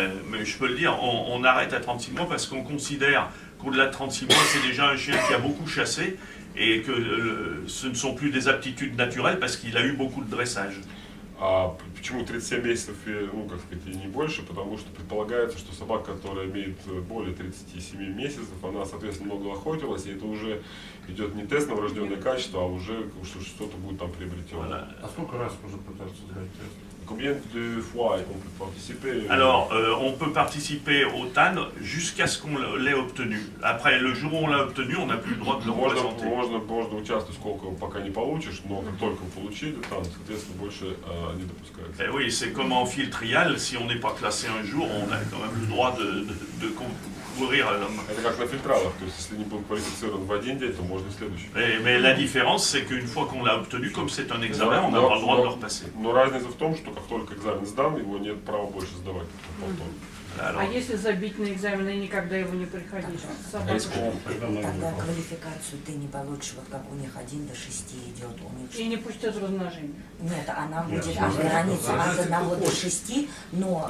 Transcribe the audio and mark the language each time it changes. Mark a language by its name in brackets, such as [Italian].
[French] Mais je peux le dire, on arrête à 36 mois parce qu'on considère qu'au-delà de 36 mois, c'est déjà un chien qui a beaucoup chassé et que ce ne sont plus des aptitudes naturelles parce qu'il a eu beaucoup de dressage. [Russian] А почему 37 месяцев, ну, как сказать, и не больше? Потому что предполагается, что собака, которая имеет более 37 месяцев, она, соответственно, много охотилась, и это уже идет не тест на врожденное качество, а уже что-то будет там приобретено. [French] Voilà. [Russian] А сколько раз можно пытаться сдать тест? [French] Combien de fois on peut participer? Alors, on peut participer au TAN jusqu'à ce qu'on l'ait obtenu. Après, le jour où on l'a obtenu, on n'a plus le droit de le représenter. [Russian] Можно участвовать сколько пока не получишь, но как только получили, там, соответственно, больше не допускается. [French] Eh oui, c'est comme en fil trial, si on n'est pas classé un jour, on a quand même le droit de courir à l'homme. [Russian] Это как на фильтралах, то есть если не был квалифицирован в один день, то можно в следующий. [French] Mais la différence, c'est qu'une fois qu'on l'a obtenu, comme c'est un examen, on n'a pas le droit de le repasser. [Russian] Но разница в том, что как только экзамен сдан, его нет права больше сдавать повторно. А если забить на экзамен и никогда его не приходить? Тогда квалификацию ты не получишь, вот как у них 1 до 6 идет у них. И не пустят размножение? Нет, она будет от границы от 1 до 6, но